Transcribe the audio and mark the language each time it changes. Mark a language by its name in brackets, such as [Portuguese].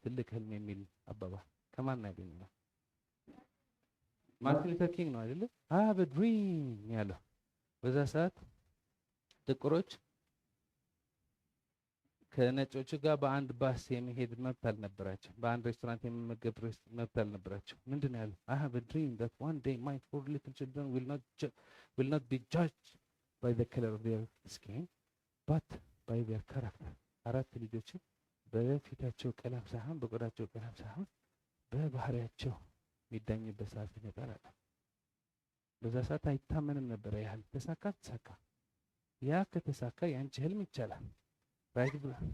[Amharic] ትልቅ ህልም የሚል አባባል ከማን ነው ያገኘነው? ማርቲን ሉተር ኪንግ ነው አይደለ? [English] have a dream [Amharic] ያለው። በዛ ሰዓት ጥቁሮች ከነጮቹ ጋር በአንድ ባስ የመሄድ መብት አልነበራቸው። በአንድ ሬስቶራንት የመመገብ መብት አልነበራቸው። ምንድን ነው ያለው? [English] I have a dream that one day my 4 little children will not be judged by the color of their skin but by their character. [Amharic] 4 ልጆች በፊታቸው ቀለም ሳይሆን በቆዳቸው ቀለም ሳይሆን በባህሪያቸው የሚዳኝበት ሰዓት ይመጣል አለ። በዛ ሰዓት አይታመንም ነበር። ያህል ተሳካ። ያ ከተሳካ ያንቺ ህልም ይቻላል። ራይት ብሎ